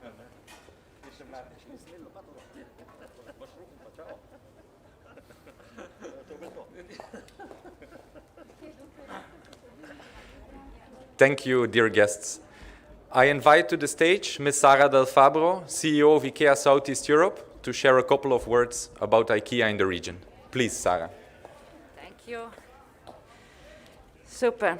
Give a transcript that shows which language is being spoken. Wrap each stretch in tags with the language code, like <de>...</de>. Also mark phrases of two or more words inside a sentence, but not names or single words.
<sl>Ti še mladiš, ni smelo, pa to. Boš ruku pa čao. To je to.</sl> <en>Thank you, dear guests. I invite to the stage Ms. Sara Del Fabro, CEO of Ikea Southeast Europe, to share a couple of words about IKEA in the region. Please, Sara. Thank you. Super.</en>